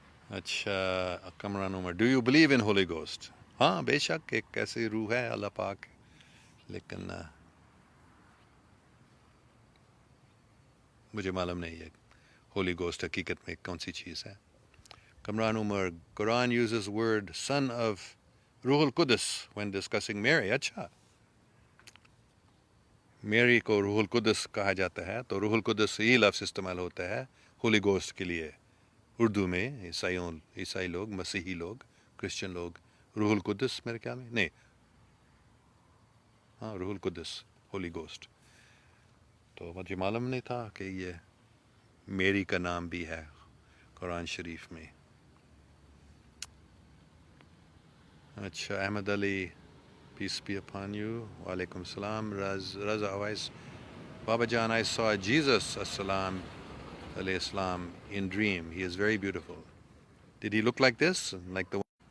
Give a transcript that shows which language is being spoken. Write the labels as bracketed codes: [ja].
[ur] اچھا، کمران عمر، [en] Do you believe in holy ghost? [ur] ہاں بے شک، ایک ایسی روح ہے اللہ پاک، لیکن مجھے معلوم نہیں ہے ہولی گوسٹ حقیقت میں کون سی چیز ہے. [en] Kamran Umar, Quran uses word son of روح القدس when discussing Mary. [ur] اچھا، میری کو روح القدس کہا جاتا ہے، تو روح القدس یہی لفظ استعمال ہوتا ہے ہولی گوسٹ کے لیے اردو میں. عیسائی لوگ، مسیحی لوگ، کرسچن لوگ روح القدس، میرے خیال میں نہیں، ہاں روح القدس، ہولی گوسٹ. تو مجھے معلوم نہیں تھا کہ یہ میری کا نام بھی ہے قرآن شریف میں. [en] اچھا، Ahmad Ali, peace be upon you. Walaikum salam. Raza Awais, Baba Jan, I saw Jesus as-salam alayhi salam in dream. He is very beautiful. Did he look like this? Like the one?